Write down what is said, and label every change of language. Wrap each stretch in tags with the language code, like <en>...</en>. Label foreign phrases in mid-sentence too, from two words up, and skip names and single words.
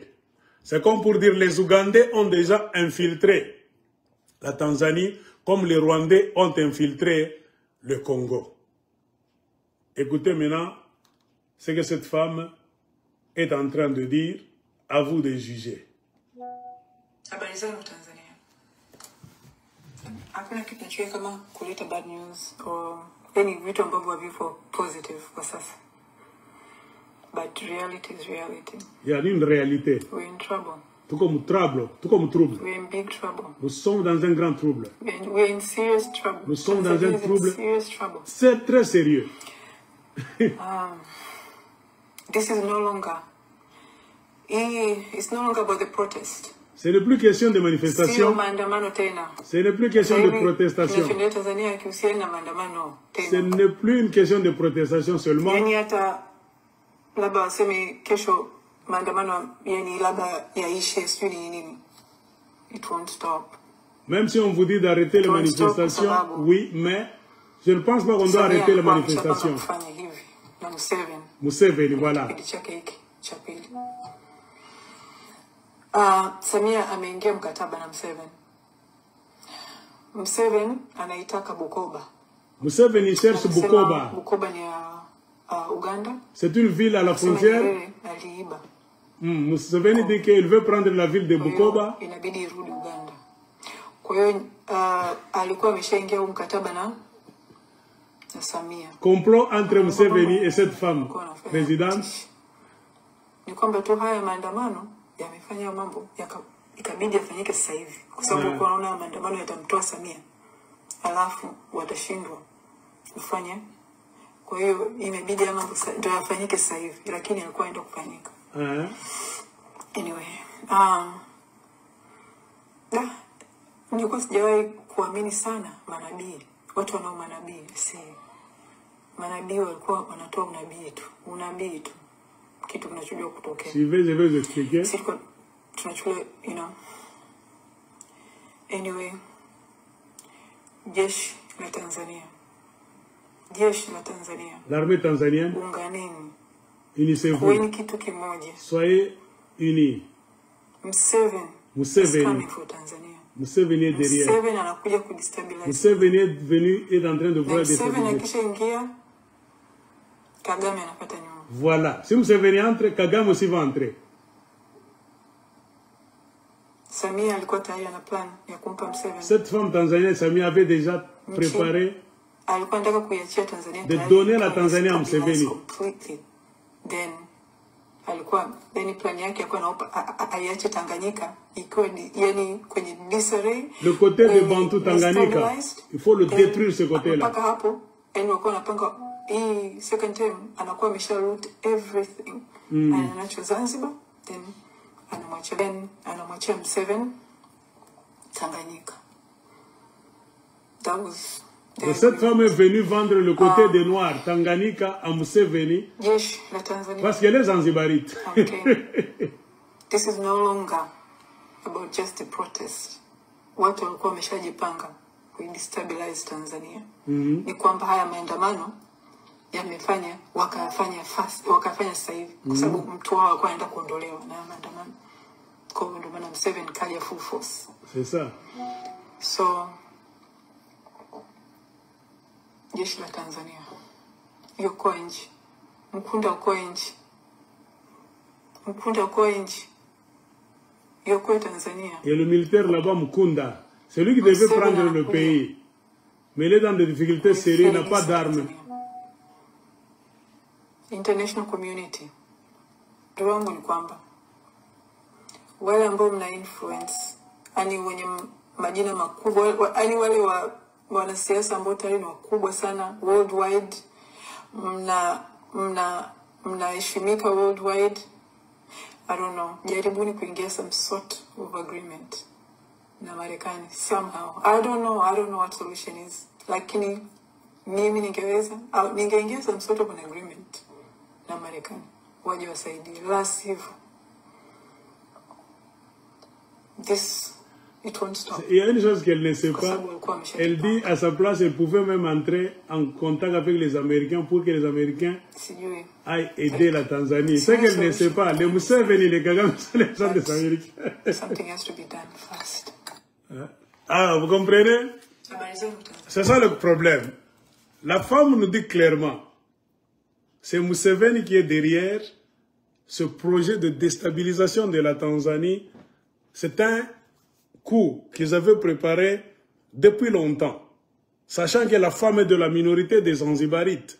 <fr>C'est comme pour dire les Ougandais ont déjà infiltré la Tanzanie comme les Rwandais ont infiltré le Congo. Écoutez maintenant ce que cette femme est en train de dire, à vous de juger.</fr> <sw>Hakuna kitu nachoweka kama kuleta</sw> <en>bad news or any</en> <sw>vitu ambavyo haviko positive kwa sasa.</sw> <en>But reality is reality.</en> <fr>Il y a une réalité.</fr> <en>We're in trouble.</en> <fr>Tout comme trouble.</fr> <en>We're in big trouble.</en> <fr>Nous sommes dans un grand trouble.</fr> <en>We're in serious trouble.</en> <fr>Nous sommes dans un trouble.</fr> <en>Serious trouble.</en> <fr>C'est très sérieux.</fr> <en>This is no longer. It's no longer about the protest.</en> <fr>Ce n'est plus question de manifestation. Ce n'est plus question de protestation. Ce n'est plus une question de protestation seulement. Même si on vous dit d'arrêter les manifestations, oui, mais je ne pense pas qu'on doit arrêter les manifestations. Museveni, voilà.</fr> <sw>Samia ameingia mkataba na Museveni. Museveni anaitaka Bukoba.</sw> <fr>Museveni cherche Bukoba.</fr> <sw>Bukoba ni Uganda.</sw> <fr>C'est une ville à la frontière. Museveni dit qu'il veut prendre la ville de Bukoba.</fr> <sw>Inabidi irudi Uganda. Kwa hiyo alikuwa ameshaingia mkataba na Samia.</sw> <fr>Complot entre Museveni et cette femme présidente.</fr> <sw>Ni kwamba tu haya maandamano yamefanya mambo ikabidi yafanyike sasa hivi kwa sababu kunaona maandamano yatamtoa Samia alafu watashindwa kufanya. Kwa hiyo imebidi mambo ndio yafanyike sasa hivi, lakini yalikuwa ndio kufanyika. Anyway, nilikuwa sijawahi kuamini sana manabii. Watu wanao manabii, si manabii walikuwa wanatoa unabii tu. Kitu kinachojua kutokea.</sw> <fr>Je vais expliquer.</fr> <sw>Sisi tunachukua,</sw> <en>you know. Anyway,</en> <sw>jeshi la Tanzania.</sw> <fr>L'armée tanzanienne.</fr> <sw>Unganeni.</sw> <fr>Unissez-vous.</fr> <sw>Kuweni kitu kimoja.</sw> <fr>Soyez unis. Museveni. Museveni est derrière.</fr> <sw>Museveni anakuja kudestabilize.</sw> <fr>Museveni est en train de voir des</fr> <sw>Museveni akishaingia Kagame anapata nyuma.</sw> <fr>Voilà. Si Museveni entre, Kagame aussi va entrer.</fr> <sw>Samia alikuwa tayari ana plan ya kumpa Museveni.</sw> <fr>Cette femme tanzanienne, Samia, avait déjà préparé</fr> <sw>alikuwa anataka kuiachia Tanzania</sw> <fr>de donner la Tanzanie à Museveni.</fr> <sw>Then alikuwa plan yake alikuwa anaopa aiache Tanganyika ikiwa yani kwenye disarray.</sw> <fr>Le côté de Bantu Tanganyika, il faut le détruire ce côté-là.</fr> <sw>Mpaka hapo, walikuwa wanapanga hii</sw> <en>second term</en> <sw>anakuwa amesharoot everything. Anacho Zanzibar, then anamwachia Museveni Tanganyika.</sw> <en>That was</en> <fr>cette femme est venue vendre le côté des Noirs, Tanganyika, à Museveni, parce qu'elle est Zanzibarite.</fr> <en>Okay. This is no longer about just a protest.</en> <sw>Watu walikuwa wameshajipanga kuidestabilize Tanzania. Ni kwamba haya maandamano yamefanya wakafanya sasa hivi kwa sababu mtu wao alikuwa anaenda kuondolewa na maandamano. Kwa hiyo ndio maana Museveni kaja full force.</sw> <fr>C'est ça.</fr> <sw>So jeshi la Tanzania yuko nje. Mkunda uko nje. Yuko Tanzania.</sw> <fr>Et le militaire là-bas, Mkunda, c'est lui qui devait prendre le pays. Mais il est dans des difficultés sérieuses, il n'a pas d'armes.</fr> <en>International community.</en> <sw>Duwangu ni kwamba wale ambao mna influence, ani wenye majina makubwa, yaani wale wanasiasa ambao tayari ni wakubwa sana worldwide, mnaheshimika worldwide.</sw> <en>I don't know,</en> <sw>jaribuni kuingia</sw> <en>some sort of agreement</en> <sw>na Marekani somehow.</sw> <en>I don't know what solution is.</en> <sw>Lakini mimi ningeingia</sw> <en>some sort of an agreement</en> <sw>na Marekani, waje wasaidie, la sivyo</sw> <en>it won't stop.</en> <fr>Il y a une chose qu'elle ne sait pas. Elle dit à sa place, elle pouvait même entrer en contact avec les Américains pour que les Américains aillent aider la Tanzanie. C'est qu'elle ne sait pas. Les Museveni, les Kagame sont les gens des Américains. Something has to be done fast. Ah, vous comprenez? C'est ça le problème. La femme nous dit clairement, c'est Museveni qui est derrière ce projet de déstabilisation de la Tanzanie. C'est un coup qu'ils avaient préparé depuis longtemps, sachant que la femme est de la minorité des Zanzibarites.</fr>